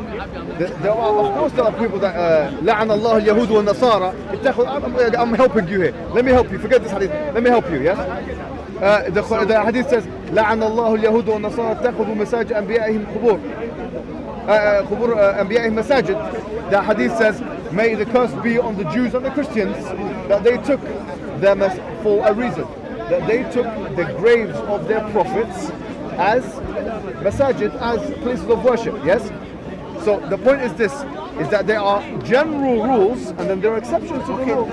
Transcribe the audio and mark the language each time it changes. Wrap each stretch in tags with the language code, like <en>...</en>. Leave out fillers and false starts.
<en>Of course there are people that</en> <ar>لعن الله اليهود والنصارى.</ar> <en>I'm helping you here. Let me help you. Forget this hadith. Let me help you. Yes. the hadith says</en> <ar>لعن الله اليهود والنصارى اتخذوا مساجد أنبيائهم قبور أنبيائهم مساجد.</ar> <en>The hadith says, may the curse be on the Jews and the Christians that they took them for a reason, that they took the graves of their prophets as masajid, as places of worship. Yes. So the point is this: is that there are general rules and then there are exceptions to the rule.</en>